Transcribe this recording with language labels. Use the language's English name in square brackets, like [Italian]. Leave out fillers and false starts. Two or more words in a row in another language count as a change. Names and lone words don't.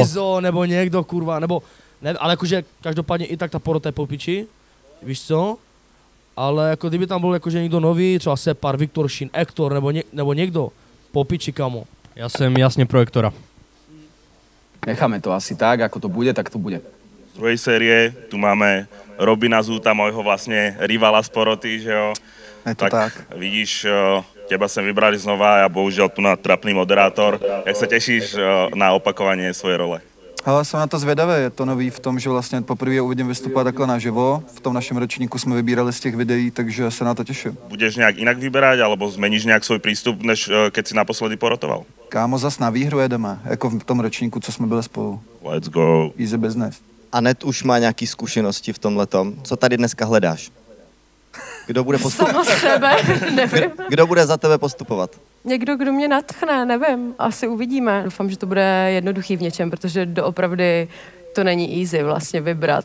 [Czech] Izo, nebo někdo, kurva, nebo... Ne, ale jakože každopádně i tak ta porota je po piči, víš co? Ale jako kdyby tam byl jakože někdo nový, třeba Separ, Viktor Šín, Ektor, nebo někdo, po piči, kamo. Já jsem jasně pro Ektora. [Slovak] Necháme to asi tak, ako to bude, tak to bude. Z druhej série tu máme Robina Zúta, môjho vlastne rivala z poroty, [Czech] že jo? [Slovak] Je to tak. Vidíš, teba sem vybrali znova a bohužel tu na trapný moderátor. Jak sa tešíš na opakovanie svojej role? [Czech] Ale jsem na to zvědavý, je to nový v tom, že vlastně poprvé uvidím vystupovat takhle naživo. V tom našem ročníku jsme vybírali z těch videí, takže se na to těším. Budeš nějak jinak vyberať, alebo zmeníš nějak svůj přístup, než keď si naposledy porotoval? Kámo, zas na výhru jedeme, jako v tom ročníku, co jsme byli spolu. [English] Let's go. Easy business. [Czech] Anet už má nějaký zkušenosti v tomhletom. Co tady dneska hledáš? Kdo bude postupovat? Sama sebe, nevím. Kdo bude za tebe postupovat? Někdo, kdo mě nadchne, nevím, asi uvidíme. Doufám, že to bude jednoduchý v něčem, protože doopravdy to není easy vlastně vybrat.